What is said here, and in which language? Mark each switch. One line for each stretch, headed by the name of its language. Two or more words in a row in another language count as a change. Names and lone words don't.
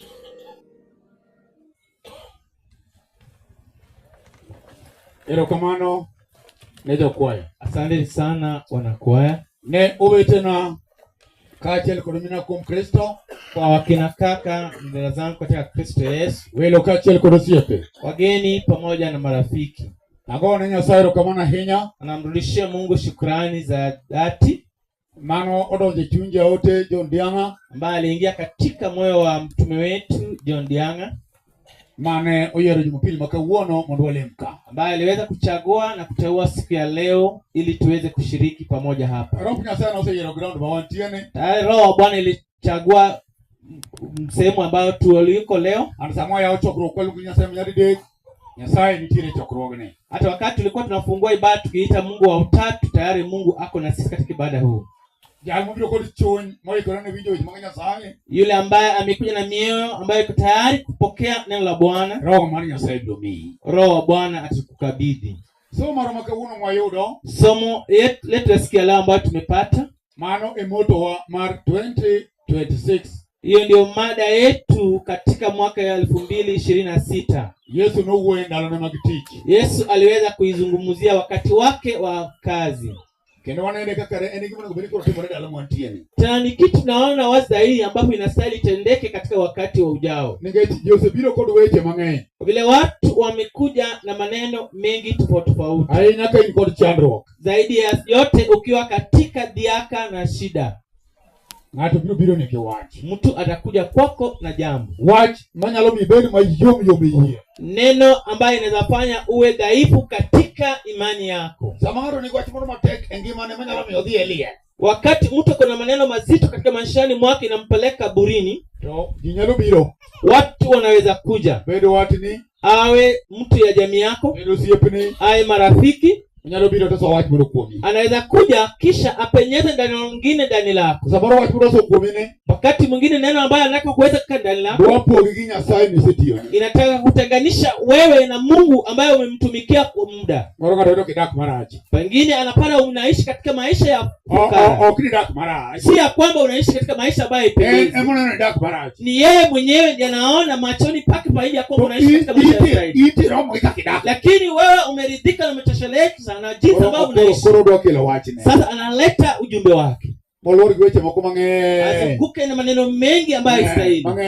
Luo (Kenya and Tanzania): Erokamano ne jokwaya.
Swahili: Asante sana wanakwaya.
Luo (Kenya and Tanzania): Ne owetena kaachiel kod mina kuom Kristo,
Swahili: kwa wakina kaka ndugu zangu katika Kristo Yesu,
Luo (Kenya and Tanzania): welo kaachiel kod osiepe,
Swahili: wageni pamoja na marafiki.
Luo (Kenya and Tanzania): agone Nyasaye erokamano ahinya,
Swahili: Anamrudishia Mungu shukrani za dhati
Luo (Kenya and Tanzania): mano odonjo e chuny jaote John Dianga,
Swahili: ambaye aliingia katika moyo wa mtume wetu John Dianga,
Luo (Kenya and Tanzania): mane oyiero Jumapili ma kawuono mondo walim ka,
Swahili: ambaye aliweza kuchagua na kuteua siku ya leo ili tuweze kushiriki pamoja hapa.
Luo (Kenya and Tanzania): Roho Nyasaye oseyiero ground ma wantiene.
Swahili: Tayari Roho wa Bwana ilichagua sehemu ambayo tuliko leo.
Luo (Kenya and Tanzania): An sama ya chokruok kwaluongo Nyasaye manyadidek, Nyasaye nitiere e chokruogni.
Swahili: Hata wakati tulikuwa tunafungua ibada tukiita Mungu wa utatu, tayari Mungu ako na sisi katika ibada huu.
Luo (Kenya and Tanzania): Jal mobiro kod chuny moikore ne winjo weche mag Nyasaye,
Swahili: Yule ambaye amekuja na mioyo ambayo iko tayari kupokea neno la Bwana,
Luo (Kenya and Tanzania): Roho mar Nyasaye biro miyi.
Swahili: Roho wa Bwana atakukabidhi.
Luo (Kenya and Tanzania): Somo maro ma kawuono mwayudo,
Swahili: Somo letu la siku ya leo ambayo tumepata,
Luo (Kenya and Tanzania): mano e moto wa mar 2026.
Swahili: hiyo ndio mada yetu katika mwaka ya 2026.
Luo (Kenya and Tanzania): Yesu nowuoyo e ndalone mag tich.
Swahili: Yesu aliweza kuizungumzia wakati wake wa kazi.
Luo (Kenya and Tanzania): Kendo wanene kaka en gima onego bed ni timore ndalo mwantieni.
Swahili: Tena ni kitu naona wazi zaidi ambapo inastahili tendeke katika wakati wa ujao.
Luo (Kenya and Tanzania): Nikech Jose biro kod weche mang'eny.
Swahili: Vile watu wamekuja na maneno mengi tofauti.
Luo (Kenya and Tanzania): Ahinya ka in kod chandruok.
Swahili: Zaidi ya yote ukiwa katika dhiaka na shida.
Luo (Kenya and Tanzania): Ng'ato biro ni kiwach.
Swahili: Mtu atakuja kwako na jambo.
Luo (Kenya and Tanzania): Wach manyalo mi bed mayom yie.
Swahili: Neno ambaye inaweza fanya uwe dhaifu katika imani yako.
Luo (Kenya and Tanzania): Samaro ni wach moro matek e ngimane manyalo mi odhi Elia.
Swahili: Wakati mtu kuna maneno mazito katika maishani mwake inampeleka burini,
Luo (Kenya and Tanzania): to jinyalo biro.
Swahili: Watu wanaweza kuja.
Luo (Kenya and Tanzania): Bedo watni,
Swahili: awe mtu ya jamii yako,
Luo (Kenya and Tanzania): bedo siepni,
Swahili: awe marafiki,
Luo (Kenya and Tanzania): nyalo biro to so wach moro kuomi.
Swahili: Anaweza kuja kisha apenyeze ndani mwingine ndani lako.
Luo (Kenya and Tanzania): Samaro wach moro so kuomi ne.
Swahili: Wakati mwingine neno ambayo anataka kuweza kukaa ndani lako,
Luo (Kenya and Tanzania): wapo gi Nyasaye ni setio.
Swahili: Inataka kutenganisha wewe na Mungu ambaye umemtumikia kwa muda.
Luo (Kenya and Tanzania): Moro kado kidak marach.
Swahili: Pengine anapata unaishi katika maisha ya fukara.
Luo (Kenya and Tanzania): Kidak marach.
Swahili: Si ya kwamba unaishi katika maisha ambayo haipendezi.
Luo (Kenya and Tanzania): Mbona dak marach?
Swahili: Ni yeye mwenyewe ndiye anaona machoni pake pamoja ya kwamba unaishi katika maisha ya zaidi.
Luo (Kenya and Tanzania): Iti romo kidak.
Swahili: Lakini wewe umeridhika na umetosheleka sana jinsi ambavyo unaishi.
Luo (Kenya and Tanzania): Koro kila wachine.
Swahili: Sasa analeta ujumbe wake.
Luo (Kenya and Tanzania): Molori gweche moko mang'eny.
Swahili: Azunguke na maneno mengi ambayo haistahili.